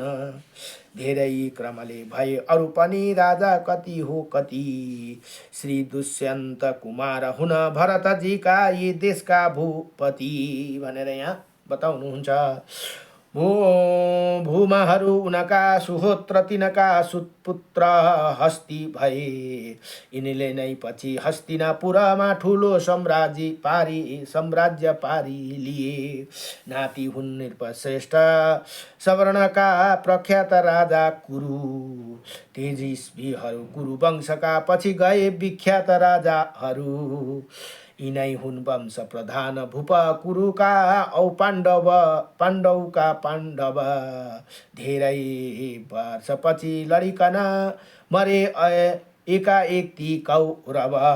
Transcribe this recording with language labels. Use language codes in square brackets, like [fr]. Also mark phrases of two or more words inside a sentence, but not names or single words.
[ne] धेरै क्रमले भए अरू पनि राजा कति हो कति, श्री दुष्यन्त कुमार हुन भरतजीका यी देशका भूपति भनेर यहाँ बताउनुहुन्छ। भूमाहरू उनका सुहोत्र तिनका सुतपुत्र हस्ती भए, यिनीले नै पछि हस्तिनापुरमा ठुलो साम्राज्य पारी लिए। नाति हुन् नृपश्रेष्ठ सवर्णका प्रख्यात राजा कुरु, तेजस्वीहरू कुरु वंशका पछि गए विख्यात राजाहरू। यिनै हुन् वंश प्रधान भूप कुरुका औ पाण्डवका पाण्डव, धेरै वर्षपछि लडिकन मरे एकाएक ती कौरव।